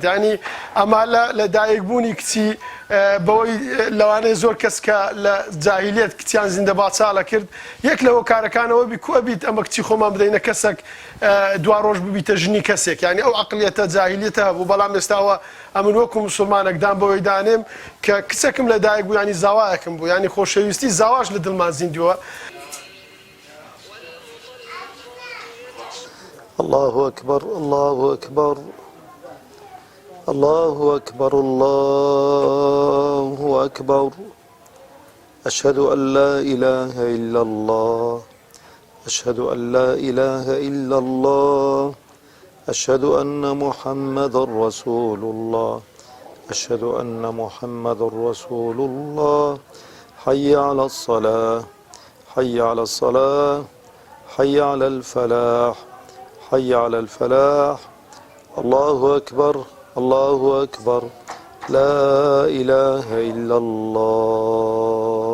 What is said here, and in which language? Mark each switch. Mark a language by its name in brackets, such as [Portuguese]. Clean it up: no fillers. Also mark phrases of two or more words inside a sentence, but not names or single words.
[Central Kurdish] ینی ئەما لە دایکبوونی کچی بەوەی لەوانەیە زۆر کەس کە لە جاهیلیەت کچیان زیندە باچاڵە کرد، یەک لەوە کارەکانەوە بی کووە بیت ئەمە کچی خۆمان بدەینە کەسێک دوا ڕۆژ ببیتە ژنی کەسێک، ینی ئەو عەقلیەتە جاهیلیەتە هەبوو. بەڵام ئێستاوە ئەمن وەکو موسڵمانێکدان بەوەی دانێم کە کچێکم لە دایک بوو، ینی زاوایەکم بوو، ینی خۆشەویستی زاواش لە دڵمان زیندووە. [Arabic] الله أكبر الله أكبر الله أكبر الله أكبر أشهد أن لا إله إلا الله أشهد أن لا إله إلا الله أشهد أن محمد رسول الله أشهد أن محمد رسول الله حي على الصلاة حي على الصلاة حي على الفلاح حي على الفلاح الله أكبر الله أكبر لا إله إلا الله.